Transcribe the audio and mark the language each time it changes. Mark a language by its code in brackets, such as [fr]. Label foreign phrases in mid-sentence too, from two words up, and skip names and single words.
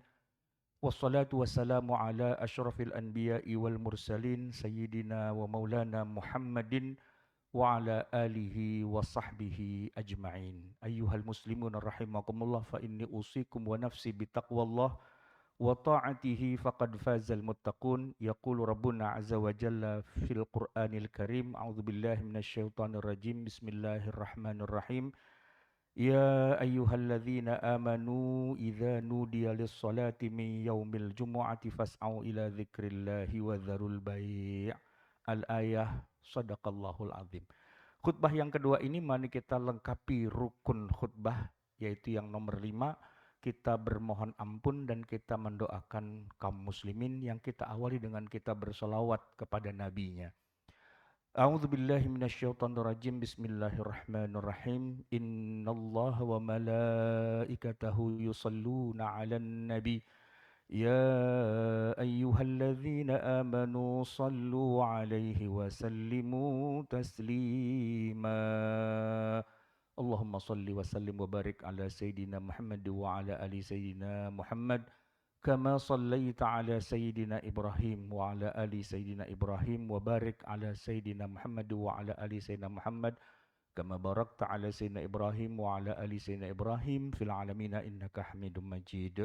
[ar] والصلاة والسلام على أشرف الأنبياء والمرسلين سيدنا ومولانا محمد وعلى آله وصحبه أجمعين. أيها المسلمون رحمكم الله، فإني أوصيكم ونفسي بتقوى الله وطاعته فقد فاز المتقون. يقول ربنا عز وجل في القرآن الكريم. أعوذ بالله من الشيطان الرجيم. بسم الله الرحمن الرحيم. يا أيها الذين آمنوا إذا نودي للصلاة من يوم الجمعة فاسعوا إلى ذكر الله وذروا البيع'. الآية. صدق الله العظيم. [id] Khutbah yang kedua ini mari kita lengkapi rukun khutbah, yaitu yang nomor 5. Kita bermohon ampun dan kita mendoakan kaum muslimin, yang kita awali dengan kita bersolawat kepada nabinya. [ar] أعوذ بالله من الشيطان الرجيم. بسم الله الرحمن الرحيم. إن الله وملائكته يصلون على النبي. يا أيها الذين آمنوا صلوا عليه وسلموا تسليما. اللهم صل وسلم وبارك على سيدنا محمد وعلى آل سيدنا محمد. كما صليت على سيدنا إبراهيم وعلى آل سيدنا إبراهيم وبارك على سيدنا محمد وعلى آل سيدنا محمد كما باركت على سيدنا إبراهيم وعلى آل سيدنا إبراهيم في العالمين إنك حميد مجيد.